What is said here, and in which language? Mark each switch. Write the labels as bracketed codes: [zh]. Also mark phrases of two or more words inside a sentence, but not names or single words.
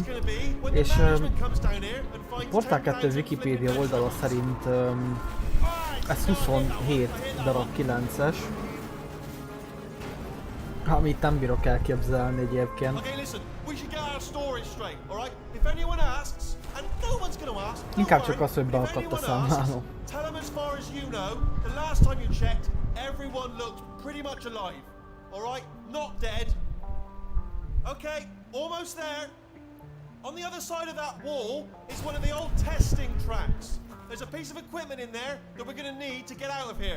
[hu] És Portál 2 Wikipédia oldala szerint ez 27 darab 9-es. Amit nem bírok elképzelni egyébként. Inkább csak az, hogy beakadt a számláló. [en] Okay, almost there. On the other side of that wall is one of the old testing tracks. There's a piece of equipment in there that we're going to need to get out of here.